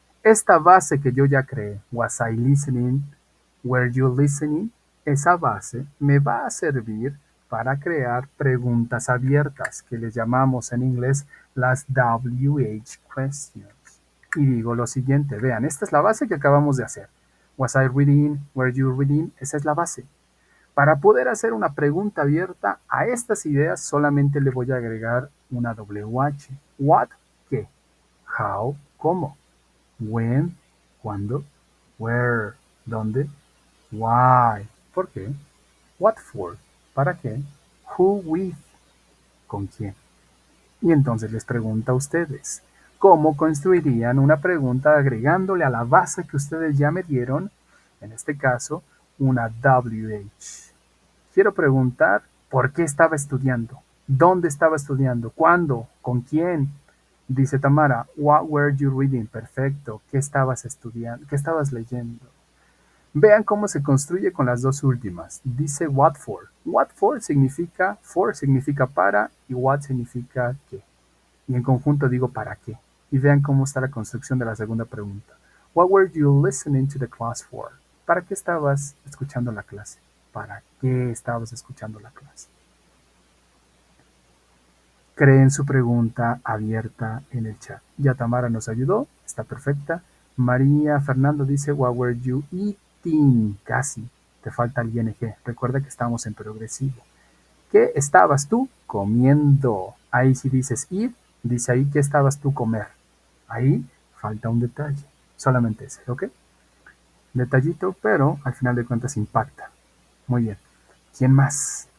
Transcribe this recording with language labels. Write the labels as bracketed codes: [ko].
[es] Esta base que yo ya creé, [en] was I listening, were you listening, [es] esa base me va a servir para crear preguntas abiertas, que les llamamos en inglés las WH questions. Y digo lo siguiente, vean, esta es la base que acabamos de hacer. [en] Was I reading, were you reading, [es] esa es la base. Para poder hacer una pregunta abierta a estas ideas solamente le voy a agregar una WH. What, ¿qué? How, ¿cómo? When, ¿cuándo? Where, ¿dónde? Why? ¿Por qué? [en] What for? [es] ¿Para qué? [en] Who with? [es] ¿Con quién? Y entonces les pregunta a ustedes, ¿cómo construirían una pregunta agregándole a la base que ustedes ya me dieron, en este caso, una WH? Quiero preguntar por qué estaba estudiando, dónde estaba estudiando, cuándo, con quién. [en] Dice Tamara, what were you reading? [es] Perfecto, ¿qué estabas estudiando? ¿Qué estabas leyendo? Vean cómo se construye con las dos últimas. Dice what for. What for significa para y what significa qué. Y en conjunto digo para qué. Y vean cómo está la construcción de la segunda pregunta. [en] What were you listening to the class for? [es] ¿Para qué estabas escuchando la clase? ¿Para qué estabas escuchando la clase? Creen su pregunta abierta en el chat. Ya Tamara nos ayudó, está perfecta. [en] María Fernando dice, what were you eating? [es] Casi, te falta el ing. Recuerda que estamos en progresivo. ¿Qué estabas tú comiendo? Ahí si dices eat, dice ahí que estabas tú comer. Ahí falta un detalle, solamente ese, ¿ok? Detallito, pero al final de cuentas impacta. Muy bien. ¿Quién más?